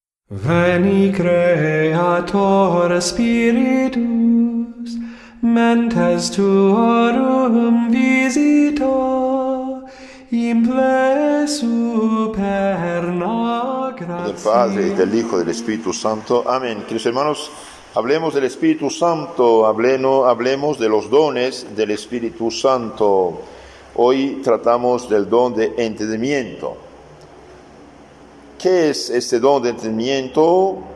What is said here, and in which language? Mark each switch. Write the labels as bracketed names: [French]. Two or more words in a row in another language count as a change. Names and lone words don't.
[Latin] Veni Creator Spiritus, mentes tuorum visita, imple superna gratia. [Spanish] Del Padre, y del Hijo, y del Espíritu Santo. Amén. Queridos hermanos, hablemos del Espíritu Santo, hablemos de los dones del Espíritu Santo. Hoy tratamos del don de entendimiento. ¿Qué es este don de entendimiento?